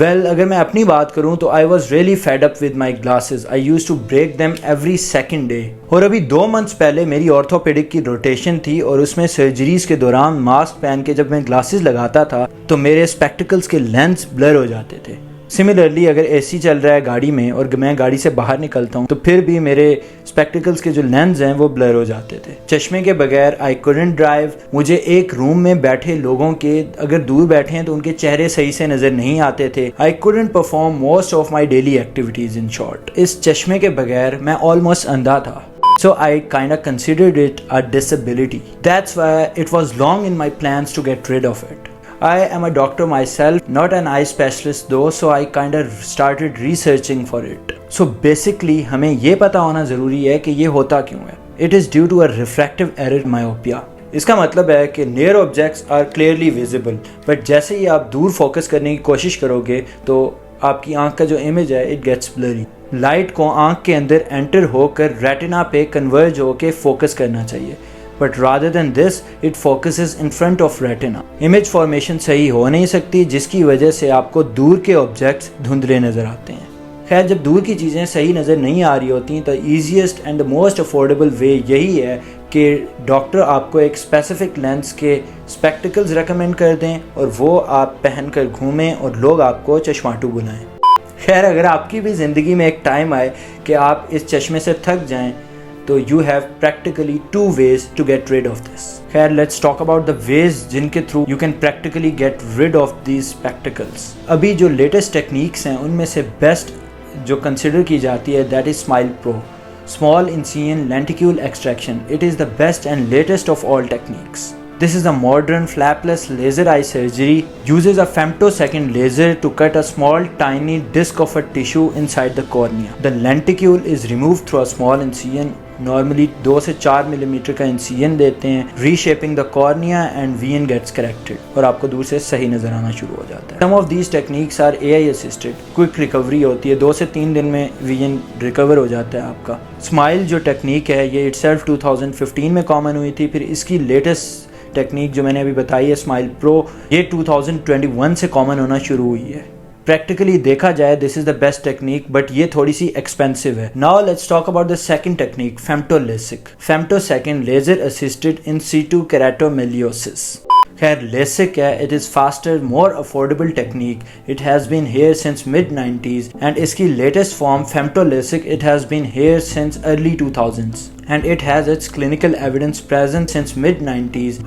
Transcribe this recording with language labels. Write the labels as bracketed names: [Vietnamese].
[Urdu] اگر میں اپنی بات کروں تو [English] I was really fed up with my glasses. I used to break them every second day. [Urdu] اور ابھی 2 منتھس پہلے میری آرتھوپیڈک کی روٹیشن تھی اور اس میں سرجریز کے دوران ماسک پہن کے جب میں گلاسز لگاتا تھا تو میرے اسپیکٹیکلز کے لینس بلر ہو جاتے تھے. سملرلی اگر اے سی چل رہا ہے گاڑی میں اور میں گاڑی سے باہر نکلتا ہوں تو پھر بھی میرے اسپیکٹیکلز کے جو لینز ہیں وہ بلر ہو جاتے تھے. چشمے کے بغیر [English] I couldn't drive. [Urdu] مجھے ایک روم میں بیٹھے لوگوں کے اگر دور بیٹھے ہیں تو ان کے چہرے صحیح سے نظر نہیں آتے تھے. [English] I couldn't perform most of my daily activities. In short [Urdu] اس چشمے کے بغیر میں آلموسٹ اندھا تھا. [English] So I kinda considered it a disability. That's why it was long in my plans to get rid of it. I am a doctor myself, not an eye specialist though, so I kinda started researching for it. [Urdu] So basically ہمیں یہ پتا ہونا ضروری ہے کہ یہ ہوتا کیوں ہے. [English] It is due to a refractive error myopia. [Urdu] اس کا مطلب ہے کہ [English] near objects are clearly visible, but [Urdu] جیسے ہی آپ دور فوکس کرنے کی کوشش کرو گے تو آپ کی آنکھ کا جو امیج ہے [English] it gets blurry. [Urdu] لائٹ کو آنکھ کے اندر انٹر ہو کر ریٹنا پہ کنورج ہو کے فوکس کرنا چاہیے. [English] But rather than this, it focuses in front of retina. [Urdu] Image formation صحیح ہو نہیں سکتی جس کی وجہ سے آپ کو دور کے آبجیکٹس دھندلے نظر آتے ہیں. خیر جب دور کی چیزیں صحیح نظر نہیں آ رہی ہوتی تو [English] easiest and most affordable way [Urdu] یہی ہے کہ ڈاکٹر آپ کو ایک اسپیسیفک لینس کے اسپیکٹیکلز ریکمینڈ کر دیں اور وہ آپ پہن کر گھومیں اور لوگ آپ کو چشماٹو بلائیں. خیر اگر آپ کی بھی زندگی میں ایک ٹائم آئے کہ آپ اس چشمے سے تھک جائیں تو [English] you have practically 2 ways to get rid of this. خیر let's talk about the ways [Urdu] جن کے [English] through you can practically get rid of these spectacles. [Urdu] ابھی جو لیٹسٹ ٹیکنیکس ہیں ان میں سے بیسٹ جو کنسیڈر کی جاتی ہے [English] that is Smile Pro. Small incision lenticule extraction. It is the best and latest of all techniques. This is a modern flapless laser eye surgery. Uses a femtosecond laser to cut a small tiny disc of a tissue inside the cornea. The lenticule is removed through a small incision. [Urdu] Normally 2 سے 4 millimetre کا انسیژن دیتے ہیں. [English] Reshaping the cornea and vision gets corrected. [Urdu] اور آپ کو دور سے صحیح نظر آنا شروع ہو جاتا ہے. [English] Some of these techniques are AI assisted. [Urdu] Quick recovery ہوتی ہے. 2 سے 3 دن میں vision recover ہو جاتا ہے آپ کا. Smile جو ٹیکنیک ہے یہ itself 2015 میں کامن ہوئی تھی. پھر اس کی لیٹسٹ ٹیکنیک جو میں نے ابھی بتائی ہے اسمائل پرو یہ 2021 سے کامن ہونا شروع ہوئی ہے. [English] practically [Urdu] دیکھا جائے [English] this is the best technique but [Urdu] یہ تھوڑی سی ایکسپینسو ہے. [English] Now let's talk about the second technique femto LASIK. Femto second laser assisted in situ keratomileusis. خیر LASIK ہے it is faster more affordable technique. It has been here since mid-90s and اس کی latest form femto LASIK it has been here since early 2000s and it has its clinical evidence present since mid-90s.